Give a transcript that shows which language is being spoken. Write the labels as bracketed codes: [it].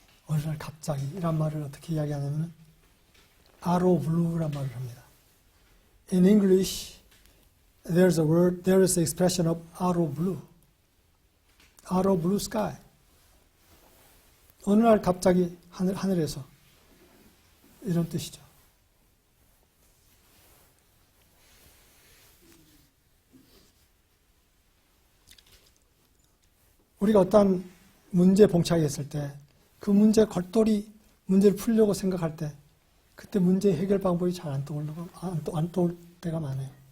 [ko] 어느 날 갑자기 이란 말을 어떻게 이야기하냐면 [en] out of blue [ko] 란 말을 합니다. [en] In English, there is an expression of out of blue sky. [ko] 어느 날 갑자기 하늘에서 이런 뜻이죠. 우리가 어떤 문제에 봉착했을 때 그 문제를 풀려고 생각할 때 그때 문제 해결 방법이 잘 안 떠올 때가 많아요.